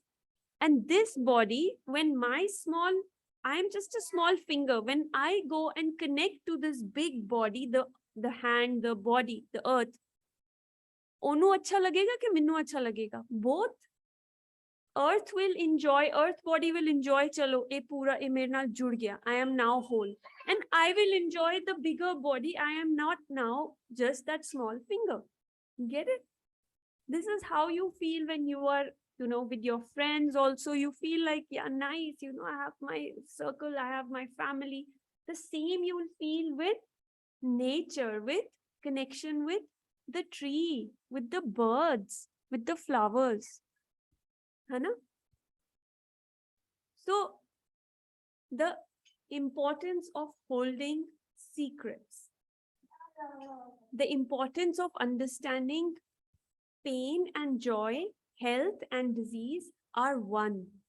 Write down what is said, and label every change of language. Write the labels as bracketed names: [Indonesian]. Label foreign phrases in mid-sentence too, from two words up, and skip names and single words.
[English] And this body, when I'm just a small finger. When I go and connect to this big body, the hand, the body, the earth, [Punjabi] ਓਨੂੰ ਅੱਛਾ ਲੱਗੇਗਾ ਕਿ ਮੈਨੂੰ ਅੱਛਾ ਲੱਗੇਗਾ? [English] Both. Earth will enjoy, earth body will enjoy, [Punjabi] ਚਲੋ, ਏ ਪੂਰਾ, ਏ ਮੇਰੇ ਨਾਲ ਜੁੜ ਗਿਆ. [English] I am now whole. And I will enjoy the bigger body. I am not now just that small finger. Get it? This is how you feel when you are, with your friends also. You feel like, yeah, nice, I have my circle, I have my family. The same you will feel with nature, with connection with the tree, with the birds, with the flowers. [Hindi] है ना? [English] So the importance of holding secrets, the importance of understanding pain and joy, health and disease are one.